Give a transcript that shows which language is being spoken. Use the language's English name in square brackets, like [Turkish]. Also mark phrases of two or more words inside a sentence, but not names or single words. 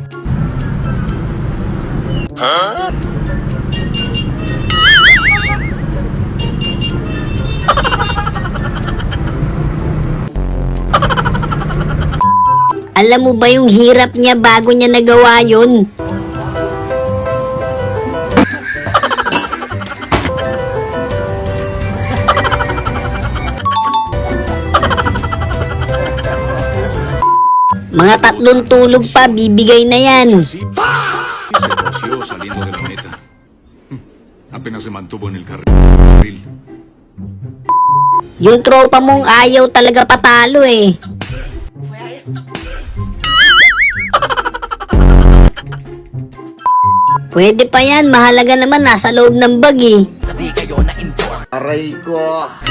[Filipino] Alam mo ba yung hirap niya bago niya nagawa yun? Mga 3 tulog pa, bibigay na yan. [Spanish] Se coció saliendo de la meta. Apenas se mantuvo en el carril. [Filipino] Yung tropa mong ayaw talaga patalo eh. Pwede pa yan, mahalaga naman nasa loob ng bag eh. Aray ko.